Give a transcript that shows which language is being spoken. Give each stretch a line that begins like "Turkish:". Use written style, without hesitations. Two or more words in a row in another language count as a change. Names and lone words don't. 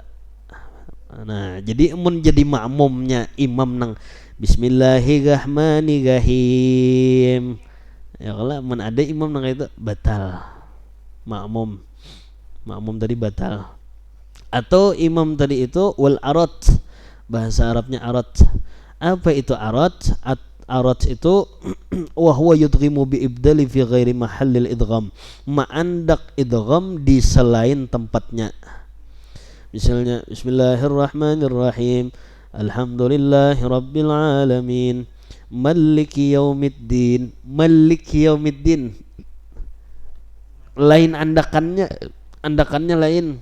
Banjar: Nah jadi mun jadi makmumnya imam nang Bismillahirrahmanirrahim ya kalau mun ada imam nang itu batal makmum tadi batal. Atau imam tadi itu
Arabic: والعرض,
Banjar: bahasa Arabnya arad. Apa itu arad? Arad itu
Arabic: و هو يدغم بإبدال في غير محل الإدغام,
Banjar: ma'andak idgham di selain tempatnya.
Arabic: Misalnya بسم الله الرحمن الرحيم الحمد لله رب العالمين مالك يوم الدين.
Banjar: Lain andakannya lain.